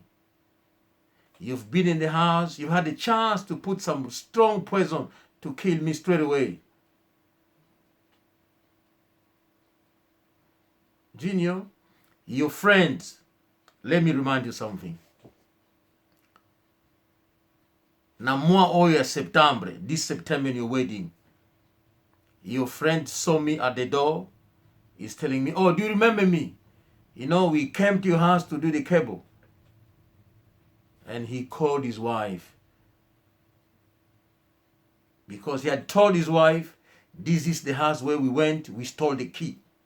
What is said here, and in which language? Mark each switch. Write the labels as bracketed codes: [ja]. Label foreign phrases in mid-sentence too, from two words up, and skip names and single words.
[en] You've been in the house, you had a chance to put some strong poison to kill me straight away. Junior, your friends, let me remind you something. [ln] Na mois oya [en] September, this September in your wedding, your friend saw me at the door. He's telling me, oh, do you remember me? You know, we came to your house to do the cable. And he called his wife. Because he had told his wife, this is the house where we went, we stole the key.